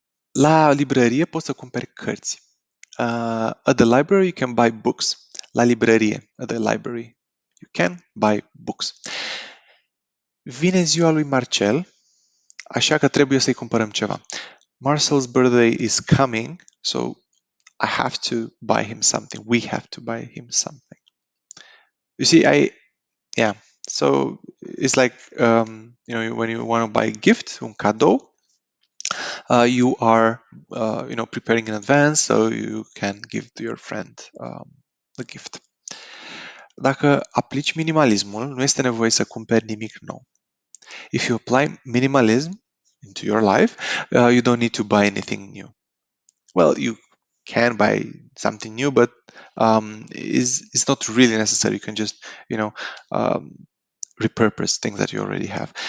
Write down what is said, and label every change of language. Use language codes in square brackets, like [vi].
[ro] La librărie poți să cumperi cărți. [en] At the library you can buy books. [ro] La librărie, [en] at the library, you can buy books. [ro] Vine ziua lui Marcel, așa că trebuie să-i cumpărăm ceva. [en] Marcel's birthday is coming, so I have to buy him something. We have to buy him something. You see, so it's like when you want to buy a gift, un cadou, you are preparing in advance so you can give to your friend the gift. [ro] Dacă aplici minimalismul, nu este nevoie să cumperi nimic nou. [en] If you apply minimalism into your life, you don't need to buy anything new. Well, you can buy something new, but it's not really necessary. You can just repurpose things that you already have.